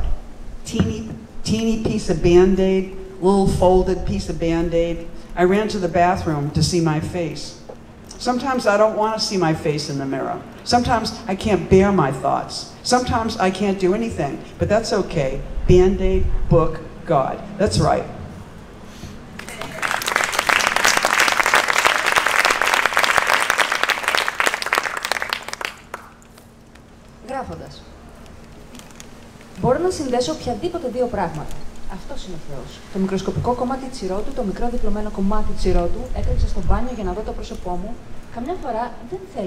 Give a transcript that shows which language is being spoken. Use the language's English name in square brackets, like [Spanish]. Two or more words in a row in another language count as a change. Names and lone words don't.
[English] Teeny piece of Band-Aid, little folded piece of Band-Aid. I ran to the bathroom to see my face. Sometimes I don't want to see my face in the mirror. Sometimes I can't bear my thoughts. Sometimes I can't do anything, but that's okay. Band-Aid, book, God. That's right. [Greek] Γράφοντας. Μπορώ να συνδέσω οποιαδήποτε δύο πράγματα. Αυτός είναι ο Θεός. Το μικροσκοπικό κομμάτι τσιρότου, το μικρό διπλωμένο κομμάτι τσιρότου, έτρεξα στο μπάνιο για να δω το πρόσωπό μου.